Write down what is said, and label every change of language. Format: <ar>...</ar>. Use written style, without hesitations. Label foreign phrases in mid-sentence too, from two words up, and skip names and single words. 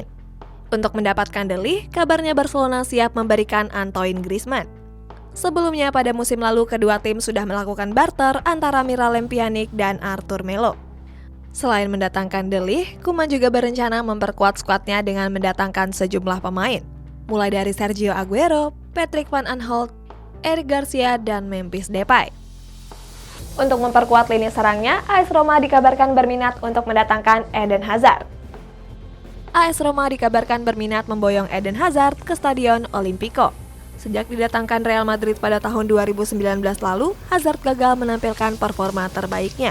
<id>Untuk mendapatkan de Ligt, kabarnya Barcelona siap memberikan Antoine Griezmann. Sebelumnya pada musim lalu kedua tim sudah melakukan barter antara Miralem Pjanic dan Arthur Melo. Selain mendatangkan de Ligt, Koeman juga berencana memperkuat skuadnya dengan mendatangkan sejumlah pemain, mulai dari Sergio Aguero, Patrick Van Aanholt, Eric Garcia, dan Memphis Depay. Untuk memperkuat lini serangnya, AS Roma dikabarkan berminat untuk mendatangkan Eden Hazard. AS Roma dikabarkan berminat memboyong Eden Hazard ke Stadion Olimpico. Sejak didatangkan Real Madrid pada tahun 2019 lalu, Hazard gagal menampilkan performa terbaiknya.</id>